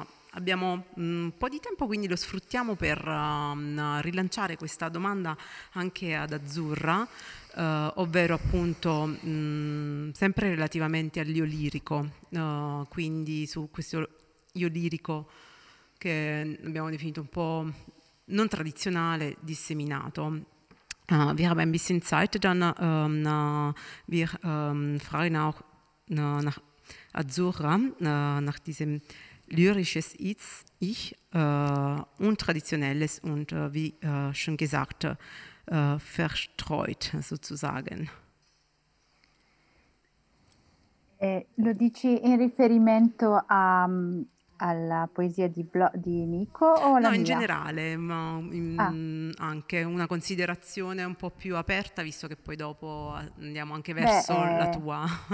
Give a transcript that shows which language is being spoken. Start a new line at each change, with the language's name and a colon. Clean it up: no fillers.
Italian: Abbiamo un po' di tempo, quindi lo sfruttiamo per rilanciare questa domanda anche ad Azzurra, ovvero appunto sempre relativamente all'io lirico, quindi su questo io lirico che abbiamo definito un po' non tradizionale, disseminato.
German: Wir haben ein bisschen Zeit, dann wir fragen auch nach Azzurra, nach diesem lyrisches Ich, untraditionelles und wie schon gesagt, verstreut sozusagen.
Italian: Lo dici in riferimento alla poesia di Nico o alla No, mia? In generale, ma anche una considerazione un po' più aperta, visto che poi dopo andiamo anche verso la tua.